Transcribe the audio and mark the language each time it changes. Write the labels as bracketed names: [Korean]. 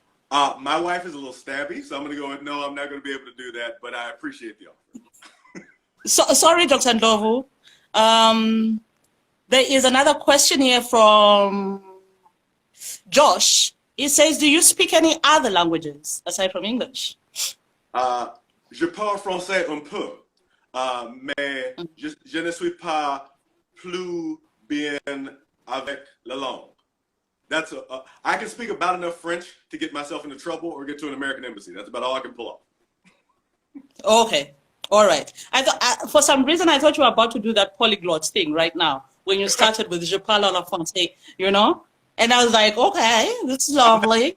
[English] My wife is a little stabby, so I'm going to go with no, I'm not going to be able to do that, but I appreciate the offer. Sorry, Dr. Ndlovu. There is another question here from Josh. He says, do you speak any other languages aside from English? [French] Je parle français un peu. Mais je ne suis pas plus bien avec la langue. [English] I can speak about enough French to get myself into trouble or get to an American embassy. That's about all I can pull off. Okay. All right. I thought, for some reason, I thought you were about to do that polyglot thing right now when you started with [French] Je parle la français, [English] And I was like, okay, this is lovely.